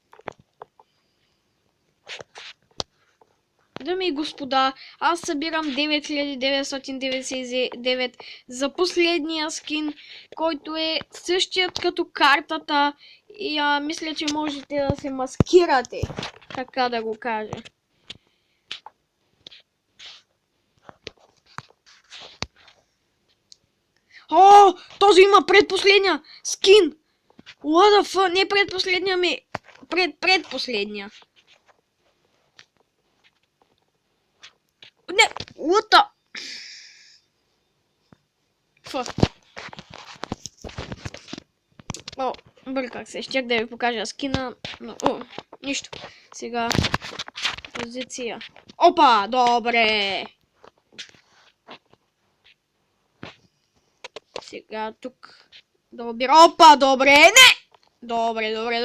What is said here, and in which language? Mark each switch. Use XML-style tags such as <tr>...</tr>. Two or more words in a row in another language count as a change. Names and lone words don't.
<bg>Дами и господа, аз събирам 9999 за последния скин, който е същият като картата и мисля, че можете да се маскирате, така да го кажа. О, този има предпоследния скин!</bg> <en>What the fuck?</en> <bg>Не предпоследния ми, предпоследния. Не,</bg> <en>what the... Fuck.</en> <bg>О, бърках се, щях да ви покажа скина, но... нищо. Сега... позиция. Опа, добре! Сега тук да обира. Опа, добре, не! Добре.</bg>